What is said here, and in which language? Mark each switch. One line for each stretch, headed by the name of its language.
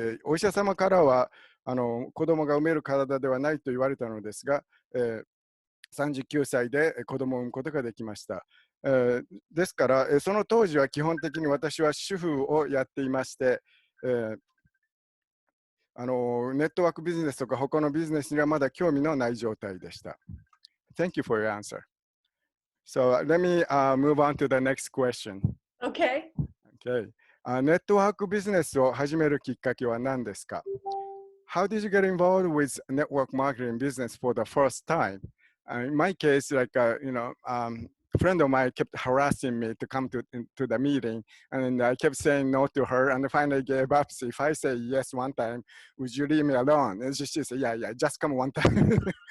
Japanese: お医者様からは子供が産める体ではないと言われたのですが、39歳で子供を産むことができました。ですから、その当時は基本的に私は主婦をやっていまして、ネットワークビジネスとか他のビジネスにはまだ興味のない状態でした。
English: Thank you for your answer. So let me move on to the next question. Okay. Okay.
Japanese: ネットワークビジネスを始めるきっかけは何ですか？
English: How did you get involved with network marketing business for the first time? In my case, like friend of mine kept harassing me to come to the meeting, and I kept saying no to her, and finally gave up. So if I say yes one time, would you leave me alone? And she said, yeah, just come one time.